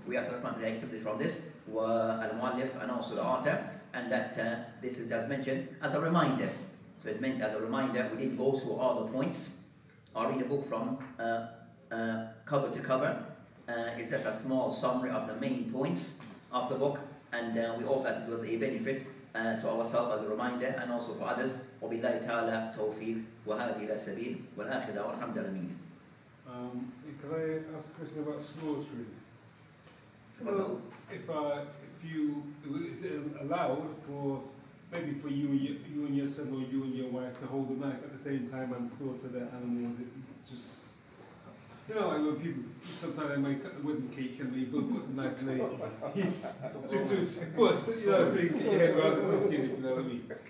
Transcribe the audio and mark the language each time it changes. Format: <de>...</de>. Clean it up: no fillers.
<en>We ask Allah subhanahu wa ta'ala accept this from this wa al-muallif and also the author, and that this is as mentioned as a reminder. So it's meant as a reminder. We didn't go through all the points or read the book from cover to cover. It's just a small summary of the main points of the book, and we hope that it was a benefit to ourselves as a reminder and also for others.</en> <ar>وبالله تعالى توفيق وهذه إلى السبيل والآخر دعوانا الحمد لله.</ar> <en>Can I ask a question about slaughtering? Well, if you, is it allowed for maybe for you and your son or you and your wife to hold the knife at the same time and slaughter the animals? It just, you know, like when people sometimes they make cut the wedding cake and they both got the knife and they of course, you know, so you get your head around the question, if you know what I mean.</en>